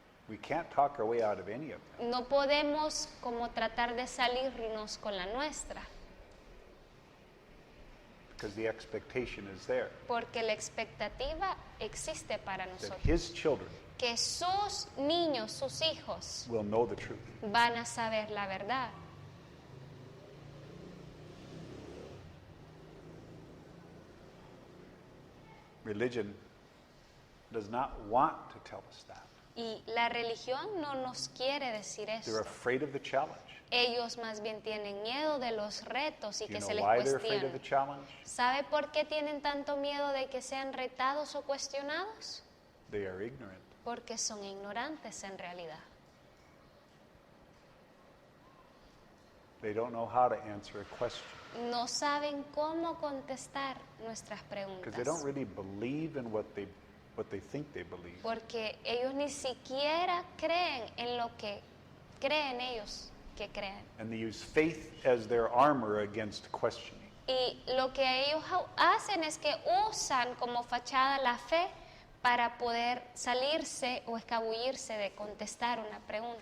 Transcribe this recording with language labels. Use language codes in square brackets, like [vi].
[en] We can't talk our way out of any of them. [es] No podemos como tratar de salirnos con la nuestra, [en] Because the expectation is there [es] porque la expectativa existe para [en] that [es] nosotros. [en] his children [es] Que sus niños, sus hijos, [en] will know the truth. [es] van a saber la verdad. [en] Religion does not want to tell us that. [es] Y la religión no nos quiere decir [en] They're [es] eso. [en] afraid of the challenge. [es] Ellos más bien tienen miedo de los retos y [en] You [es] que [en] know [es] se les [en] why they're afraid of the [es] cuestionen. [en] challenge? [es] ¿Sabe por qué tienen tanto miedo de que sean retados o cuestionados? [en] They are ignorant. [es] Porque son ignorantes en realidad. [en] They don't know how to answer a question [es] No saben cómo contestar nuestras [en] because they don't [es] preguntas. [en] really believe in what they think they believe. [es] Porque ellos ni siquiera creen en lo que creen ellos que creen. [en] And they use faith as their armor against questioning. [es] Y lo que ellos hacen es que usan como fachada la fe para poder salirse o escabullirse de contestar una pregunta.